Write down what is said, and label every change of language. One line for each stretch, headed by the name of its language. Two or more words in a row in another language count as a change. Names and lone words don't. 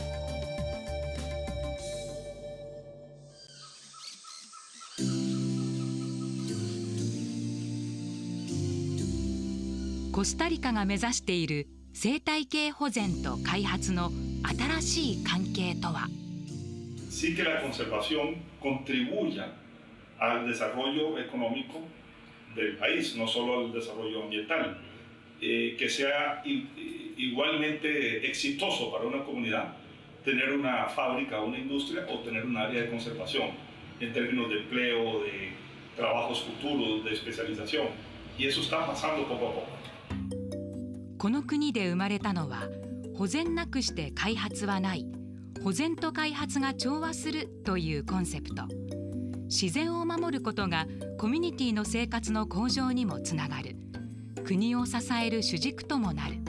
Japanese: コスタリカが目指している生態系保全と開発の新しい関係とは。
Spanish: Sí que la conservación contribuya al desarrollo económico del país, no solo al desarrollo ambiental, que sea igualmente exitoso para una comunidad tener una fábrica, una industria o tener un área de conservación en términos de empleo, de trabajos futuros, de especialización. Y eso está pasando poco a poco.
Japanese: この国で生まれたのは保全なくして開発はない、保全と開発が調和するというコンセプト。自然を守ることがコミュニティの生活の向上にもつながる、国を支える主軸ともなる。